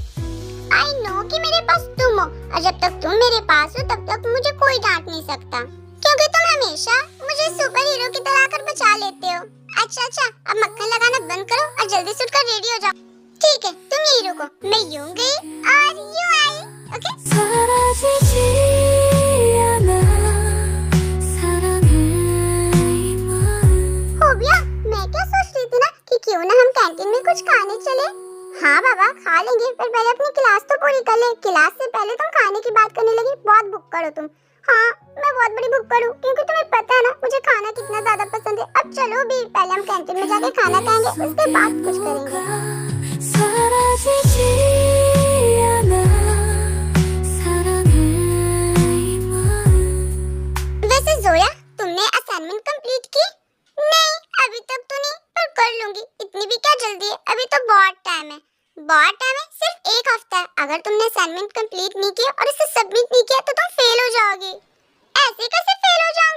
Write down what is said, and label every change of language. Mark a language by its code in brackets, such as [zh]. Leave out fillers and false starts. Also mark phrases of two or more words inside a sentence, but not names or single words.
[en] I know [hi] कि मेरे पास तुम हो, और जब तक तुम मेरे पास हो तब तक मुझे कोई डांट नहीं सकता, क्योंकि तुम हमेशा मुझे सुपर हीरो की तरह कर बचा लेते हो। अच्छा, अब मक्खन लगाना बंद करो और जल्दी से उठकर रेडी हो जाओ। ठीक है, तुम यहीं रुको, मैं यूं गई और यूं आई। ओके? [ko] 사라지지 않아 사랑해 이 마음। [hi] हो गया। मैं क्या सोच रही थी ना कि क्यों ना हम कैंटीन में कुछ खाने चले। हाँ बाबा, खा लेंगे, पर पहले अपनी क्लास तो पूरी कर ले। क्लास से पहले तुम खाने की बात करने लगी। बहुत भुक्कड़ हो तुम। हाँ, मैं बहुत बड़ी भुक्कड़ हूँ, क्योंकि तुम्हें पता है ना मुझे खाना कितना ज्यादा पसंद है। अब चलो भी, पहले हम कैंटीन में जाके खाना खाएंगे, उसके बाद कुछ करेंगे। [ko] 사라지지 않아 사랑해 이 마음। [hi] वैसे जोया, तुमने [en] assignment complete [hi] की? नहीं, अभी तक तो नहीं, पर कर लूंगी। इतनी भी क्या जल्दी है, अभी तो बहुत टाइम है। बहुत टाइम है, सिर्फ एक हफ्ता है। अगर तुमने [en] assignment complete [hi] नहीं किया और इसे सबमिट नहीं किया तो तुम फेल हो जाओगी। ऐसे कैसे फेल हो जाओगी?